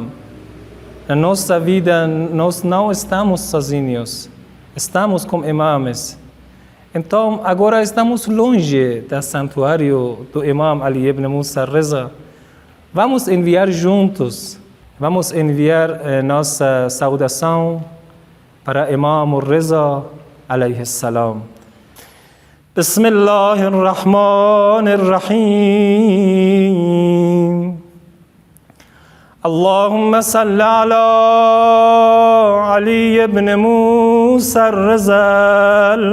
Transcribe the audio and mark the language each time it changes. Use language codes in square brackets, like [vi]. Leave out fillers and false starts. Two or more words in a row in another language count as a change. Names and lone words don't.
[pt] Na nossa vida, nós não estamos sozinhos. Estamos com imãs. Então, agora estamos longe do santuário do Imam Ali ibn Musa Rida. Vamos enviar juntos. Vamos enviar nossa saudação para Imam Rida, [ar] عليه السلام. بسم الله الرحمن الرحيم اللهم صل على علي بن موسى الرضا